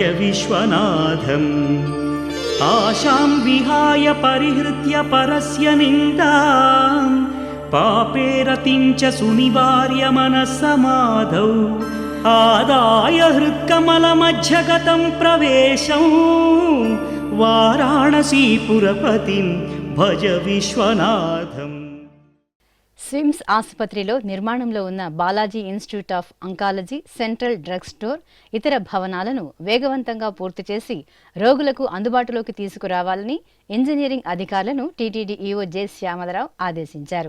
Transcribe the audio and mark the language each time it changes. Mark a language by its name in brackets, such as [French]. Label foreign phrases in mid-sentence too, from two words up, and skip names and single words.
[Sanskrit] विश्वनाथम् आशां विहाय परिहृत्य परस्य निन्दां पापेरतिं च सुनिवार्य मनस्समाधौ आदाय हृत्कमलमध्यगतं प्रवेशं वाराणसीपुरपतिं भज विश्वनाथम् [Telugu] స్విమ్స్ ఆసుపత్రిలో నిర్మాణంలో ఉన్న బాలాజీ ఇన్స్టిట్యూట్ ఆఫ్ అంకాలజీ, సెంట్రల్ డ్రగ్ స్టోర్, ఇతర భవనాలను వేగవంతంగా పూర్తి చేసి రోగులకు అందుబాటులోకి తీసుకురావాలని ఇంజనీరింగ్ అధికారులను టీటీడీ ఈవో జె శ్యామలరావు ఆదేశించారు.